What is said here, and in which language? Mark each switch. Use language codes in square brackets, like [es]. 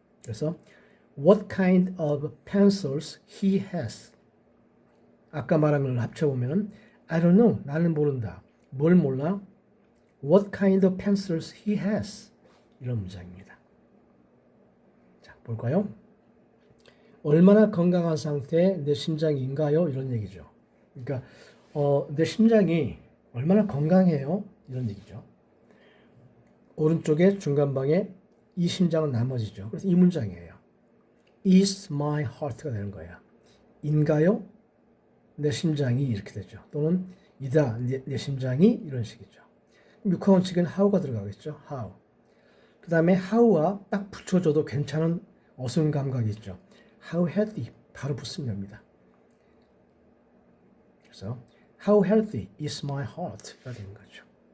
[ko] 그래서 [en] what kind of pencils he has. [ko] 아까 말한 걸 합쳐보면 [en] I don't know. [ko] 나는 모른다. 뭘 몰라? [en] What kind of pencils he has. [ko] 이런 문장입니다. 자, 볼까요? 얼마나 건강한 상태에 내 심장인가요? 이런 얘기죠. 그러니까 내 심장이 얼마나 건강해요? 이런 얘기죠. 오른쪽에 중간방에 이 심장은 나머지죠. 그래서 이 문장이에요. [en] Is my heart [ko] 가 되는 거예요. 인가요? 내 심장이 이렇게 되죠. 또는 이다, 내 심장이 이런 식이죠. 6하원칙은 how가 들어가겠죠. [en] how. [ko] 그 다음에 how와 딱 붙여줘도 괜찮은 어순 감각이 있죠. [en] How healthy [ko] 바로 붙으면 됩니다. 그래서 [en] How healthy is my heart가 [ko] 되는 거죠.